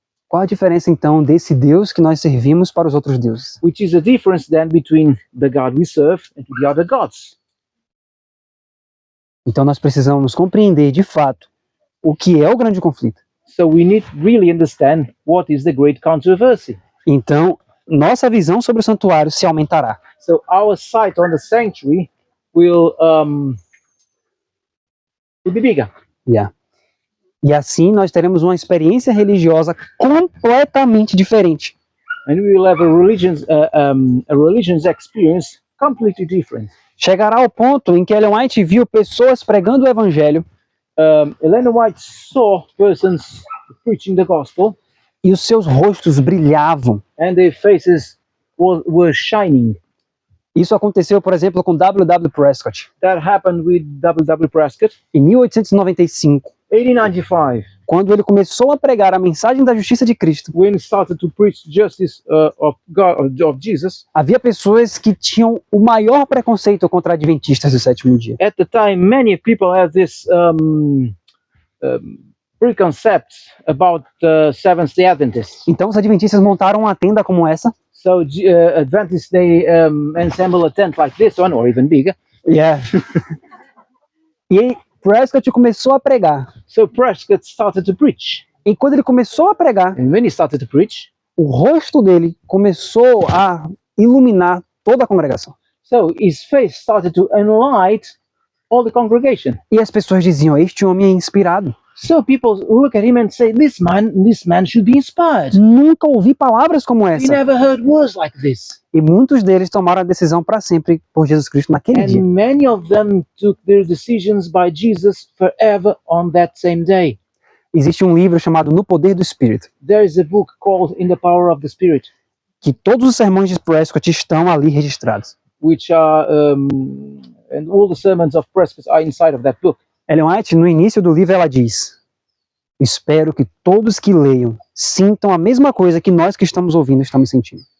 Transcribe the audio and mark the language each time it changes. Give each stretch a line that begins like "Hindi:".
Portuguese: Qual a diferença então desse Deus que nós servimos para os outros deuses?
English: Which is the difference then between the God we serve and the other gods.
Portuguese: Então nós precisamos compreender de fato o que é o grande conflito.
English: So we need to really understand what is the great controversy.
Portuguese: Então, nossa visão sobre o santuário se aumentará.
English: So our sight on the sanctuary will be bigger. Yeah.
Portuguese: E assim nós teremos uma experiência religiosa completamente diferente.
English: And we will have a religion's experience completely different.
Portuguese: Chegará ao ponto em que Ellen White viu pessoas pregando o evangelho
English: Ellen White saw persons preaching the gospel,
Portuguese: e os seus rostos brilhavam.
English: and their faces were shining.
Portuguese: Isso aconteceu, por exemplo, com W.W. Prescott,
English: That happened with W.W. Prescott,
Portuguese: em 1895,
English: 1895,
Portuguese: quando ele começou a pregar a mensagem da justiça de Cristo.
English: when he started to preach justice of God, of Jesus.
Portuguese: Havia pessoas que tinham o maior preconceito contra adventistas do sétimo dia.
English: At the time, many people had this preconcepts about Seventh-day Adventists.
Portuguese: Então os adventistas montaram uma tenda como essa.
English: So Adventists, they assemble a tent like this one, or even bigger. Yeah.
Portuguese: E Prescott começou a pregar.
English: So Prescott started to preach.
Portuguese: E quando ele começou a pregar,
English: And when he started to preach,
Portuguese: o rosto dele começou a iluminar toda a congregação.
English: so his face started to enlight all the congregation.
Portuguese: E as pessoas diziam: este homem é inspirado.
English: So people look at him and say, this man should be inspired.
Portuguese: Nunca ouvi palavras como
English: We
Portuguese: essa.
English: never heard words like this.
Portuguese: E muitos deles tomaram a decisão para sempre por Jesus Cristo naquele dia.
English: And many of them took their decisions by Jesus forever on that same day.
Portuguese: Existe um livro chamado No Poder do Espírito,
English: There is a book called In the Power of the Spirit,
Portuguese: que todos os sermões de Prescott estão ali registrados.
English: which are, and all the sermons of Prescott are inside of that book.
Portuguese: Ellen White, no início do livro, ela diz: espero que todos que leiam sintam a mesma coisa que nós que estamos ouvindo estamos sentindo.